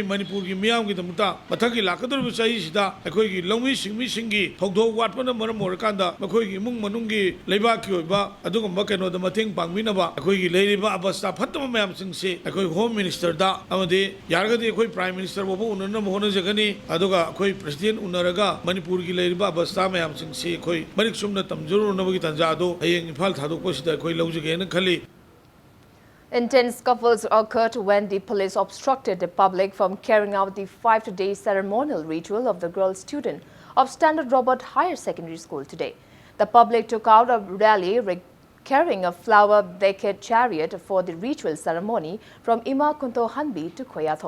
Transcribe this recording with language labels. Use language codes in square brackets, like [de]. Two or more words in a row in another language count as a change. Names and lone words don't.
[mni] Manipur gi miyam gi damuta mathagi lakadur sai sida akoi gi longmi singmi singi thogdo watpana maram morakanda akoi gi mung manungi leiba ki oiba aduga keno da mateng pangminaba akoi gi leiriba abasta phatama mayam singse akoi home minister da amade yaragadi akoi prime minister bobu unana mohona jagani aduga akoi president unaraga Manipur gi leiriba abasta mayam singse akoi marik sumna tamjuru nabagi tanja do ayeng imphal thadokpa sida akoi laujage na khali. [en] Intense scuffles occurred when the police obstructed the public from carrying out the 5-day ceremonial ritual of the girl student of Standard Robert Higher Secondary School today. The public took out a rally carrying a flower-decked chariot for the ritual ceremony from Ima Kunto Hanbi to Khoyathong.